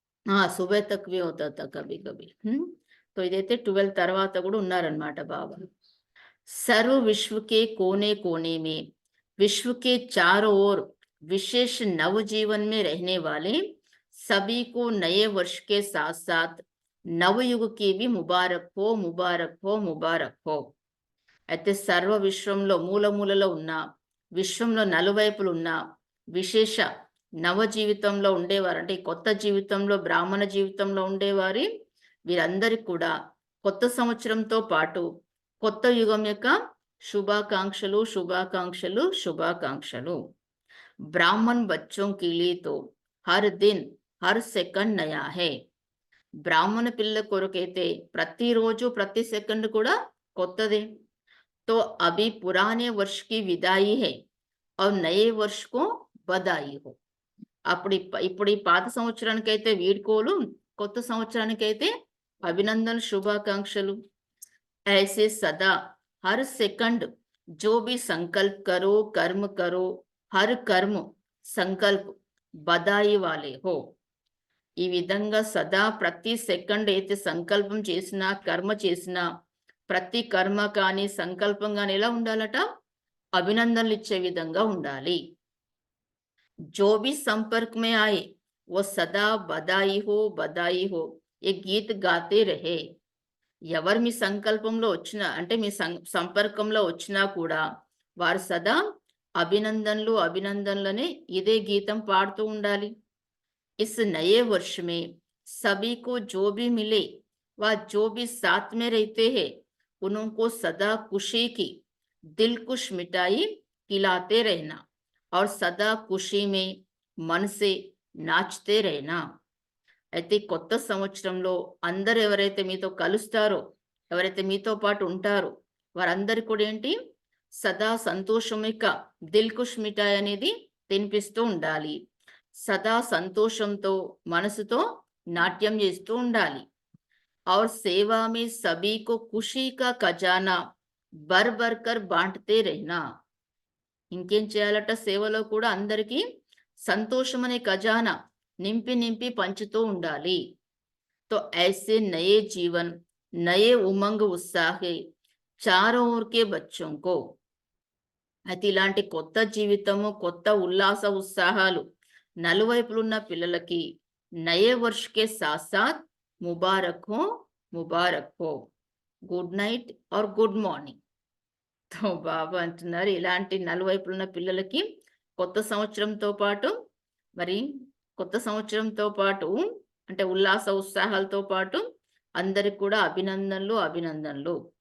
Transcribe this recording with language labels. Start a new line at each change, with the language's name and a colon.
Hindi: हाँ, सुबह तक भी होता था कभी कभी.
Telugu: तो ఇదైతే 12 తర్వాత కూడా ఉన్నారన్నమాట బాబా.
Hindi: सर्व विश्व के कोने कोने में विश्व के चारों ओर विशेष नवजीवन में रहने वाले सभी को नए वर्ष के साथ साथ नवयुग की भी मुबारक हो, मुबारक हो, मुबारक हो.
Telugu: అయితే సర్వ విశ్వంలో మూలమూలలో ఉన్న, విశ్వంలో నలువైపులు ఉన్న విశేష నవ జీవితంలో ఉండేవారు, అంటే ఈ కొత్త జీవితంలో, బ్రాహ్మణ జీవితంలో ఉండేవారి వీరందరికీ కూడా కొత్త సంవత్సరంతో పాటు కొత్త యుగం యొక్క శుభాకాంక్షలు, శుభాకాంక్షలు, శుభాకాంక్షలు.
Hindi: ब्राह्मण बच्चों के लिए तो हर दिन हर सेकंड नया है.
Telugu: బ్రాహ్మణ పిల్లల కొరకైతే ప్రతిరోజు ప్రతి సెకండ్ కూడా కొత్తదే.
Hindi: तो अभी पुराने वर्ष की विदाई है और नए वर्ष को बधाई हो.
Telugu: ఇప్పుడు ఈ పాత సంవత్సరానికైతే వీడ్కోలు, కొత్త సంవత్సరానికైతే అభినందనలు, శుభాకాంక్షలు.
Hindi: ऐसे सदा हर सेकंड जो भी संकल्प करो, कर्म करो, हर कर्म संकल्प बधाई वाले हो.
Telugu: ఈ విధంగా సదా ప్రతి సెకండ్ అయితే సంకల్పం చేసినా, కర్మ చేసినా, ప్రతి కర్మ కానీ సంకల్పం కానీ ఎలా ఉండాలట? అభినందనలు ఇచ్చే విధంగా ఉండాలి.
Hindi: जो भी संपर्क में आए वो सदा बधाई हो, बधाई हो ये गीत गाते रहे.
Telugu: ఎవరు మీ సంకల్పంలో వచ్చినా, అంటే మీ సంపర్కంలో వచ్చినా కూడా వారు సదా అభినందనలు, అభినందనలనే ఇదే గీతం పాడుతూ ఉండాలి.
Hindi: इस नए वर्ष में सभी को जो भी मिले व जो भी साथ में रहते हैं उनको सदा खुशी की दिलकुश मिठाई खिलाते रहना और सदा खुशी में मन से नाचते रहना.
Telugu: అయితే కొత్త సంవత్సరంలో అందరు ఎవరైతే మీతో కలుస్తారో, ఎవరైతే మీతో పాటు ఉంటారో వారందరి కూడా ఏంటి? సదా సంతోషమిక దిల్కుష్ మిఠాయి అనేది తినిపిస్తూ ఉండాలి. సదా సంతోషంతో మనసుతో నాట్యం చేస్తూ ఉండాలి.
Hindi: और सेवा में सभी को खुशी का खजाना भर भर कर बांटते रहना.
Telugu: ఇంకేం చేయాలట? సేవలో కూడా అందరికీ సంతోషం అనే ఖజానా నింపి నింపి పంచుతూ ఉండాలి.
Hindi: तो ऐसे नए जीवन, नए उमंग उत्साह चारों ओर के बच्चों को.
Telugu: అయితే ఇలాంటి కొత్త జీవితము, కొత్త ఉల్లాస ఉత్సాహాలు నలువైపులున్న పిల్లలకి
Hindi: నయే వర్ష్ కే సాత్ సాత్ ముబారక్ హో,
Telugu: ముబారక్ హో,
English: Good night or good morning.
Telugu: తో బాబా అంటున్నారు ఇలాంటి నలువైపులున్న పిల్లలకి కొత్త సంవత్సరంతో పాటు, మరి కొత్త సంవత్సరంతో పాటు అంటే ఉల్లాస ఉత్సాహాలతో పాటు అందరికి కూడా అభినందనలు, అభినందనలు.